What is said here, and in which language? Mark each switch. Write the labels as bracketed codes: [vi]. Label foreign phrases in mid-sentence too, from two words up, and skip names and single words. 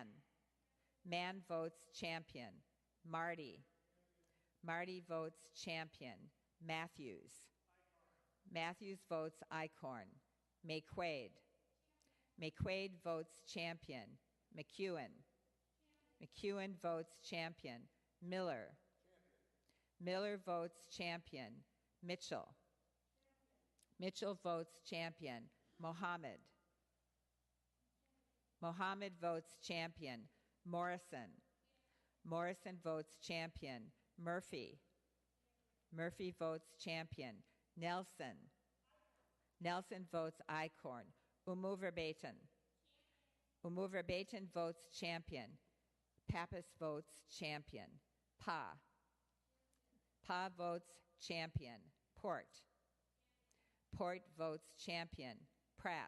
[en] Mann votes Champion. Marty. Marty votes Champion. Matthews. Matthews votes Icorn. McQuaid. McQuaid votes Champion. McEwen. McEwen votes Champion. Miller. Miller votes Champion. Mitchell. Mitchell votes Champion. Mohammed. Mohammed votes Champion. Morrison. Morrison votes Champion. Murphy. Murphy votes Champion. Nelson. Nelson votes Icorn. Umuverbaten. Umuverbaten votes Champion. Pappas votes Champion. Pa. Pa votes Champion. Port. Port votes Champion. Pratt.